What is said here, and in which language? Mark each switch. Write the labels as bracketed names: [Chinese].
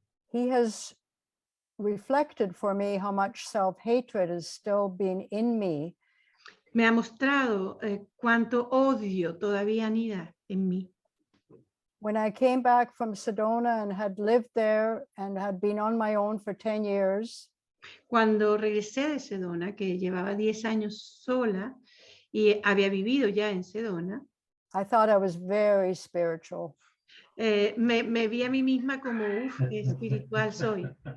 [English] he has reflected for me how much self-hatred is still being in me. [Spanish] me ha mostrado cuánto odio todavía anida en mí. [English] When I came back from Sedona and had lived there and had been on my own for 10 years, [Spanish] Cuando regresé de Sedona, que llevaba 10 años sola y había vivido ya en Sedona, [English] I thought I was very spiritual. [Spanish] me vi a mí misma como, uff, qué espiritual soy.